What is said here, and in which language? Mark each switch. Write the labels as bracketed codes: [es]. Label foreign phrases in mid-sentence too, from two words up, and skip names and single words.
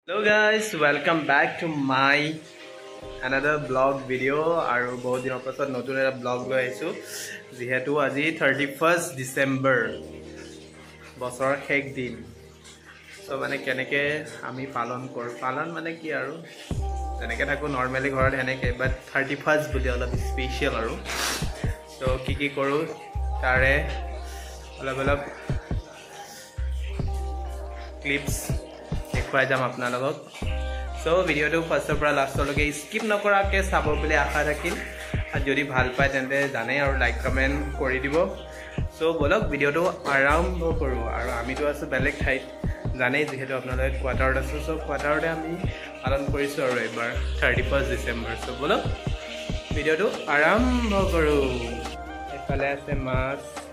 [en] Hello guys, welcome back to my another vlog video [as] আৰু বহুত দিনৰ পাছত নতুন এটা vlog লৈ আহিছোঁ যিহেতু আজি 31st December বছৰৰ শেষ দিন সো মানে কেনেকৈ আমি পালন মানে কি আৰু তেনেকৈ থাকোঁ normally ঘৰত তেনেকৈ but 31st বুলি হ'ল special আৰু সো কি কৰোঁ তাৰে হ'ল clips দেখুৱাই যাম আপোনালোকক সো ভিডিওটো ফাৰ্ষ্টৰ পৰা লাষ্টলৈকে স্কিপ নকৰাকে চাব বুলি আশা ৰাখিল আৰু যদি ভাল পায় তেন্তে জানে আৰু [en] like comment [as] কৰি দিব সো বলক ভিডিওটো আৰম্ভ কৰো আৰু আমিতো আছো বেলেগ ঠাইত জানে যেহেতু আপোনালোকে কোৱাৰ্টাৰত আছো সো কোৱাৰ্টাৰতে আমি পালন কৰিছো আৰু এবাৰ 31st ডিসেম্বৰ সো বলক ভিডিওটো আৰম্ভ কৰো এফালে আছে মাছ